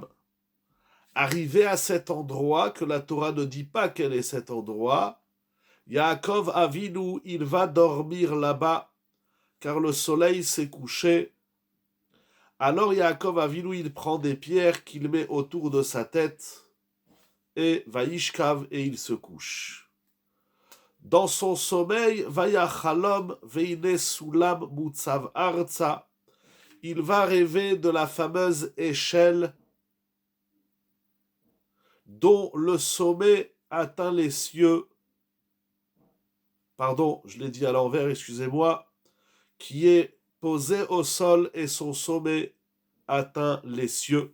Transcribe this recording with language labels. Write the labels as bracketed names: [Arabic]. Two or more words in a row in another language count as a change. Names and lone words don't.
[French] Arrivé à cet endroit, que la Torah ne dit pas quel est cet endroit, Yaakov Avinu, il va dormir là-bas, car le soleil s'est couché. Alors Yaakov Avinu, il prend des pierres qu'il met autour de sa tête, et Vaishkav, et il se couche. Dans son sommeil, [Hebrew] ויחלום והנה סולם מוצב ארצה, [French] il va rêver de la fameuse échelle dont le sommet atteint les cieux. Pardon, je l'ai dit à l'envers, excusez-moi, qui est posée au sol et son sommet atteint les cieux.